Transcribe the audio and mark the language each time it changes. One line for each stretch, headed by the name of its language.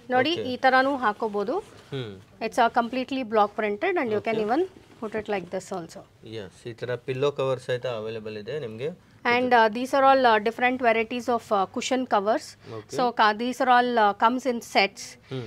Kannada: ನೋಡಿ ಈ ತರನೂ ಹಾಕೋಬಹುದು.
English: It's a completely block printed and you can even put it like this also.
Kannada: Yes, ಈ ತರ ಪಿಲ್ಲೋ ಕವರ್ ಸಹಿತ ಅವೈಲೇಬಲ್ ಇದೆ ನಿಮಗೆ.
English: And these are all different varieties of cushion covers. So these are all comes in sets.